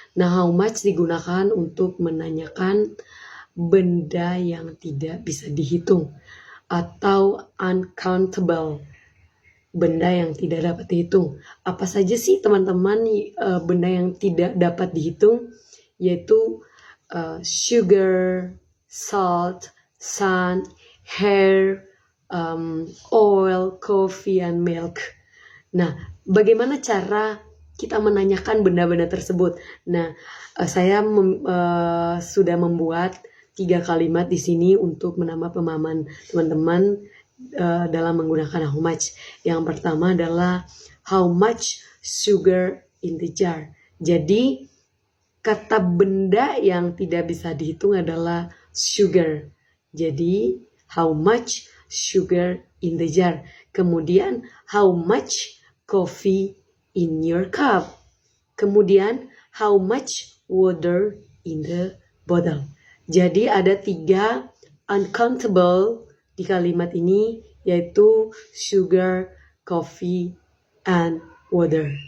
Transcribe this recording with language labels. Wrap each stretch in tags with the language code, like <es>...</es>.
<id>Nah, how much digunakan untuk menanyakan benda yang tidak bisa dihitung atau uncountable, benda yang tidak dapat dihitung. Apa saja sih teman-teman benda yang tidak dapat dihitung? Yaitu</id> <en>sugar, salt, sun, hair, oil, coffee, and milk.</en> <id>Nah, bagaimana cara kita menanyakan benda-benda tersebut? Nah, saya sudah membuat 3 kalimat di sini untuk menambah pemahaman teman-teman dalam menggunakan how much. Yang pertama adalah</id> <en>how much sugar in the jar.</en> <id>Jadi, kata benda yang tidak bisa dihitung adalah sugar. Jadi,</id> <en>how much sugar in the jar.</en> <id>Kemudian,</id> <en>how much coffee in your cup.</en> <id>Kemudian,</id> <en>how much water in the bottle.</en> <id>Jadi ada 3 uncountable di kalimat ini, yaitu</id> <en>sugar, coffee, and water.</en>